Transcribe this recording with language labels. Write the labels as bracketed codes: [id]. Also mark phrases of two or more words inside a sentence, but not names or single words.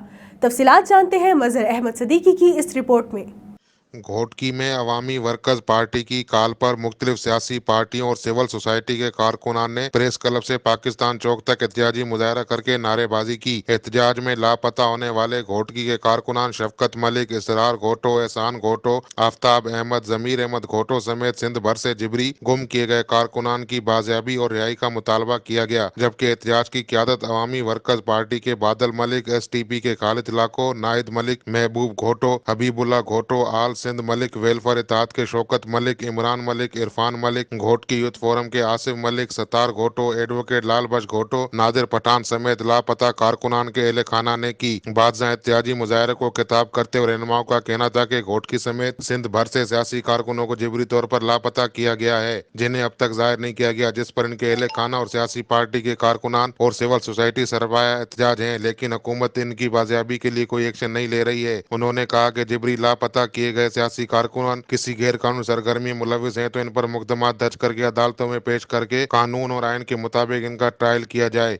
[hi] तफसीलात जानते हैं मजहर अहमद सदीकी की इस रिपोर्ट में। घोटकी में अवामी वर्कर्स पार्टी की कॉल पर मुख्तलिफ सियासी पार्टियों और सिविल सोसाइटी के कारकुनान ने प्रेस क्लब से पाकिस्तान चौक तक एहतजाजी मुजाहरा करके नारेबाजी की। एहतजाज में लापता होने वाले घोटकी के कारकुनान शफकत मलिक, इसरार घोटो, एहसान घोटो, आफ्ताब अहमद, जमीर अहमद घोटो समेत सिंध भर से जिबरी गुम किए गए कारकुनान की बाजियाबी और रिहाई का मुतालबा किया गया। जबकि एहतजाज की क़यादत अवामी वर्कर्स पार्टी के बादल मलिक, STP के खालिद लाको, नाहिद मलिक, महबूब घोटो, हबीबुल्ला घोटो, आल सिंध मलिक, वेलफेयर इत्तेहाद के शौकत मलिक, इमरान मलिक, इरफान मलिक, घोटकी यूथ फोरम के आसिफ मलिक, सतार घोटो, एडवोकेट लाल बख्श घोटो, नादिर पठान समेत लापता कारकुनान के अहले खाना ने की। बादशाह एहतजाजी मुजाहरे को खिताब करते हुए रहनुमाओं का कहना था कि घोटकी समेत सिंध भर से सियासी कारकुनों को जिबरी तौर पर लापता किया गया है, जिन्हें अब तक जाहिर नहीं किया गया, जिस पर इनके अहले खाना और सियासी पार्टी के कारकुनान और सिविल सोसाइटी सरमाया एहतजाज है, लेकिन हुकूमत इनकी बाजियाबी के लिए कोई एक्शन नहीं ले रही है। उन्होंने कहा कि जिबरी लापता किए गए रहे सियासी कारकुनान किसी गैर कानूनी सरगर्मी में मुलविस हैं तो इन पर मुकदमा दर्ज करके अदालतों में पेश करके कानून और आइन के मुताबिक इनका ट्रायल किया जाए।